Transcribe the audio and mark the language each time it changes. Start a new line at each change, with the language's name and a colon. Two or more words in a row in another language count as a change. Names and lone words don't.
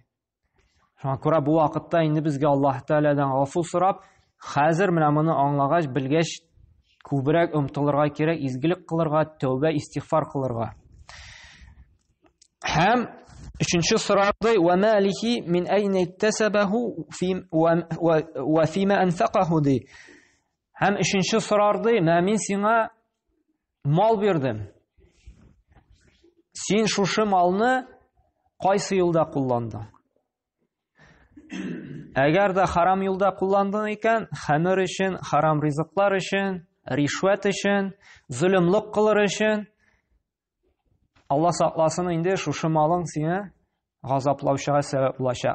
Tatar: Шуңа күрә бу вакытта инде безгә Аллаһ Тәгаләдән гафу сорап, хәзер менә моны аңлагач, белгәч, күбрәк омтылырга кирәк, изгелек кылырга, тәүбә, истигъфар кылырга. Һәм өченче сорады:
Arabic: "وماله من أين اكتسبه وفيما أنفقه" ди.
Tatar: Һәм өченче сорады: "Менә мин сиңа мал бирдем. Син шушы малны кайсы юлда кулландың?" Әгәр дә харам юлда кулландың икән, хәмер өчен, харам ризыклар өчен, ришвәт өчен, зөлемлек кылыр өчен, Алла сакласын, инде шушы малың сиңа газаплаучыга сәбәп булачак.